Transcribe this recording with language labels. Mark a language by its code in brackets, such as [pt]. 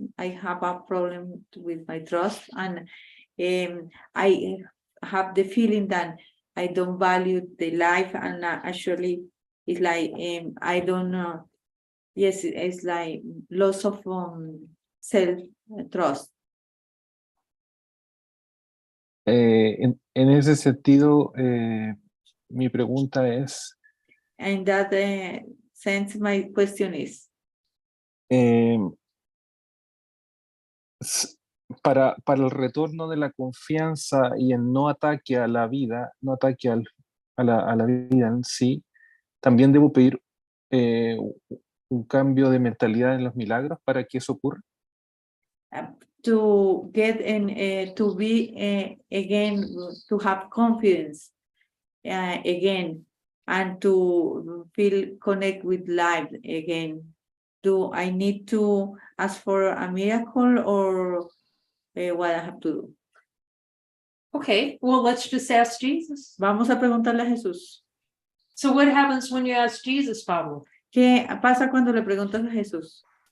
[en] I have a problem with my trust, and I have the feeling that I don't value the life, and actually, it's like I don't know. Yes, it's like loss of self trust. [es] En ese sentido, mi pregunta es, [en] And that sense, my question is, [es] eh, para el retorno de la confianza y el no ataque a la vida, no ataque a la vida en sí, también debo pedir eh, un cambio de mentalidad en los milagros para que eso ocurra. [en] to get and to be again, to have confidence again, and to feel connect with life again. Do I need to ask for a miracle, or what I have to do? Okay, well, let's just ask Jesus. [es] Vamos a preguntarle a Jesús. [en] So what happens when you ask Jesus, Pablo? [es] ¿Qué pasa cuando le preguntas a Jesús?